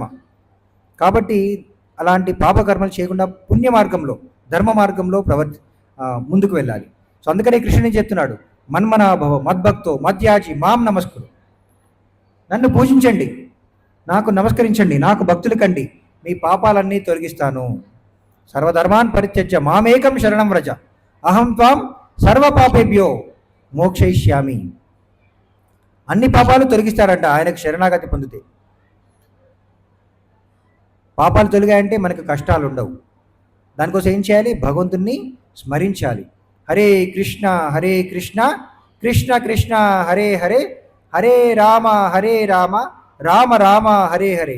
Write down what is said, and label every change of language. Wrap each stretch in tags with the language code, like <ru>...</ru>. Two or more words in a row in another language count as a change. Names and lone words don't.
<te>కాబట్టి అలాంటి పాపకర్మలు చేయకుండా పుణ్య మార్గంలో, ధర్మ మార్గంలో ముందుకు వెళ్ళాలి. సో అందుకనే కృష్ణుని చెప్తున్నాడు,</te> <sa>మన్మనాభవ మద్భక్తో మధ్యాజి మాం నమస్కురు.</sa> <te>నన్ను పూజించండి, నాకు నమస్కరించండి, నాకు భక్తులు కండి, మీ పాపాలన్నీ తొలగిస్తాను.</te> <sa>సర్వధర్మాన్ పరిత్యజ్య మామేకం శరణం వ్రజ అహం త్వాం సర్వపాపేభ్యో మోక్షయిష్యామి.</sa> <te>అన్ని పాపాలు తొలగిస్తారంట ఆయనకు శరణాగతి పొందితే. పాపాలు తొలగాయంటే మనకు కష్టాలు ఉండవు. దానికోసం ఏం చేయాలి? భగవంతుణ్ణి స్మరించాలి.</te> <sa>హరే కృష్ణ కృష్ణ కృష్ణ హరే హరే, హరే రామ రామ రామ హరే హరే.</sa>